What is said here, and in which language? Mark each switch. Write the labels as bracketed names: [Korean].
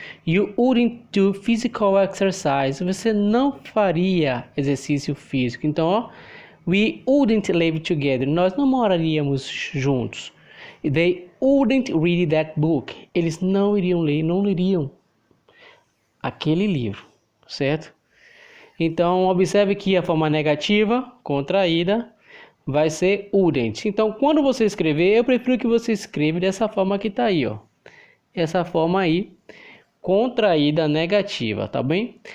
[English] You wouldn't do physical exercise. [Portuguese] Você não faria exercício físico. Então, ó, [English] we wouldn't live together. [Portuguese] Nós não moraríamos juntos. [English] They wouldn't read that book. [Portuguese] Eles não iriam ler, não leriam aquele livro, certo? Então, observe que a forma negativa, contraída, vai ser wouldn't. Então, quando você escrever, eu prefiro que você escreva dessa forma que tá aí, ó. Essa forma aí, contraída negativa, tá bem?